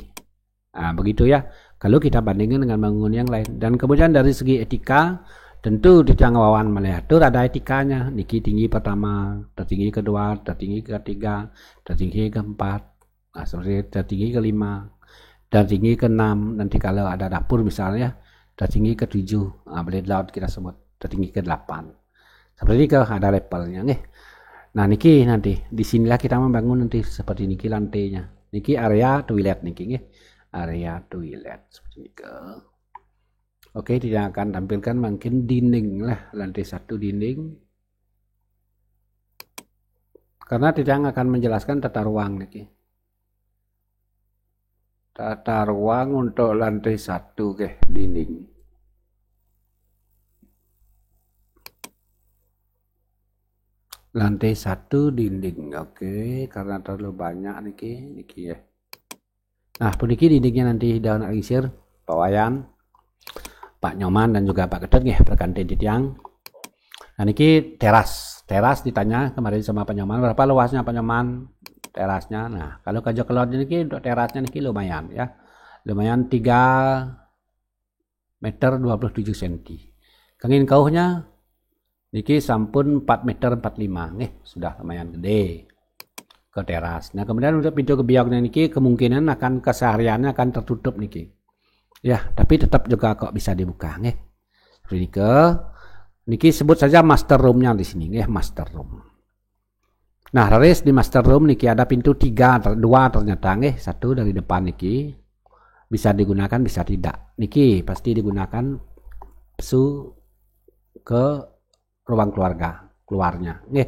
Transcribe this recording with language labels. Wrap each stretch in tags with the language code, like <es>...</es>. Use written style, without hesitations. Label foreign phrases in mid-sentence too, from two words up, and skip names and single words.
<id>Begitu ya. Kalau kita bandingkan dengan bangunan yang lain. Dan kemudian dari segi etika, tentu di Wawan melihat ada etikanya. Niki tinggi pertama, tertinggi kedua, tertinggi ketiga, tertinggi keempat, seperti tertinggi kelima, tertinggi keenam. Nanti kalau ada dapur misalnya, tertinggi ke-7, belit laut kita sebut. tertinggi ke-8. Seperti ini ada levelnya nggih. Nah niki nanti di sinilah kita membangun nanti seperti niki lantainya. Niki area toilet niki nggih. Area toilet seperti ini. Oke, tidak akan tampilkan mungkin dinding lah, lantai 1 dinding. Karena tidak akan menjelaskan tata ruang niki. Tata ruang untuk lantai 1 ke dinding. Lantai 1 dinding. Oke, karena terlalu banyak niki ya. Nah, puniki dindingnya nanti daun alisir, Pak Wayan, Pak Nyoman dan juga Pak Ketut nggih pergantian tiang. Nah niki teras ditanya kemarin sama Pak Nyoman berapa luasnya Pak Nyoman terasnya. Nah kalau kajo keluar niki untuk terasnya niki lumayan ya, lumayan 3 meter 27 cm.</id> <ban>Kengin kauhnya niki sampun</ban> <id>4 meter 45 nih, sudah lumayan gede ke teras. Nah kemudian untuk pintu kebiaknya niki kemungkinan akan kesehariannya akan tertutup niki. Ya, tapi tetap juga kok bisa dibuka nggih. Niki sebut saja</id> <en>master room-nya</en> <id>di sini nggih,</id> <en>master room.</en> <id>Nah, raris di</id> <en>master room</en> <id>niki ada pintu 2 ternyata nggih, 1 dari depan niki. Bisa digunakan bisa tidak. Niki pasti digunakan pesu ke ruang keluarnya nggih.</id>